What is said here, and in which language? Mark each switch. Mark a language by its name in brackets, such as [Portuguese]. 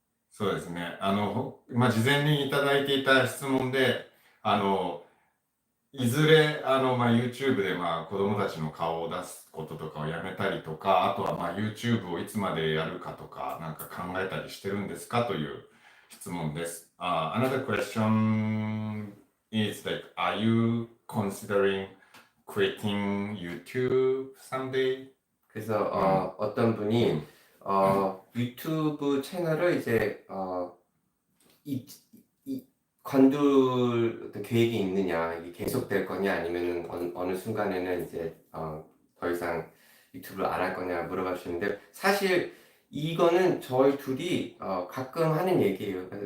[Japanese] そうですね。事前にいただいていた質問で、いずれYouTube で子供たちの顔を出すこととかをやめたりとか、あとはYouTube をいつまでやるかとかなんか考えたりしてるんですかという質問です。 [English] Another question is like, are you considering quitting YouTube someday? [Korean] 그래서 어떤 분이 유튜브 채널을 이제 관둘 계획이 있느냐, 이게 계속될 거냐, 아니면은 어느 순간에는 이제 더 이상 유튜브를 안 할 거냐 물어봐 주시는데, 사실 이거는 저희 둘이 가끔 하는 얘기예요.